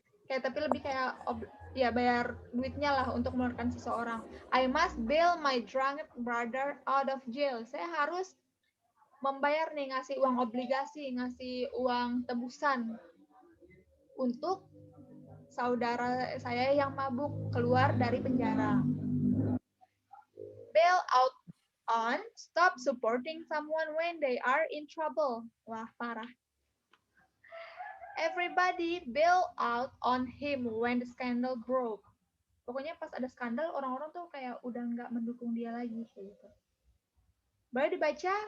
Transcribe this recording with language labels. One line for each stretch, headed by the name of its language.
Indonesian: Kayak tapi lebih kayak ya bayar duitnya lah untuk mengeluarkan seseorang.
English: I must bail my drunk brother out of jail.
Indonesian: Saya harus membayar nih, ngasih uang obligasi, ngasih uang tebusan untuk saudara saya yang mabuk keluar dari penjara.
English: bail out on, stop supporting someone when they are in trouble.
Indonesian: Wah, parah.
English: Everybody bail out on him when the scandal broke.
Indonesian: Pokoknya pas ada skandal, orang-orang tuh kayak udah nggak mendukung dia lagi kayak gitu. Boleh dibaca